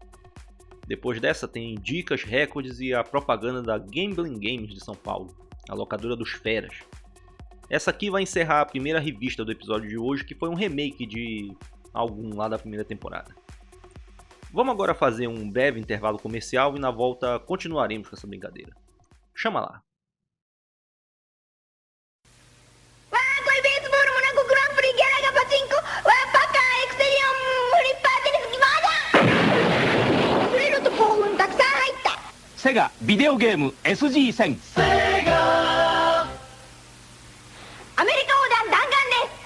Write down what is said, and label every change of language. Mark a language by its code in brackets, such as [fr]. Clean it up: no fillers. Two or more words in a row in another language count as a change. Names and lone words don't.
[pt] Depois dessa tem dicas, recordes e a propaganda da Gambling Games de São Paulo, a locadora dos feras. Essa aqui vai encerrar a primeira revista do episódio de hoje, que foi um remake de algum lá da primeira temporada. Vamos agora fazer um breve intervalo comercial e na volta continuaremos com essa brincadeira. Chama lá! [ja] Sega ビデオゲーム SG-1000 アメリカ横断弾丸です。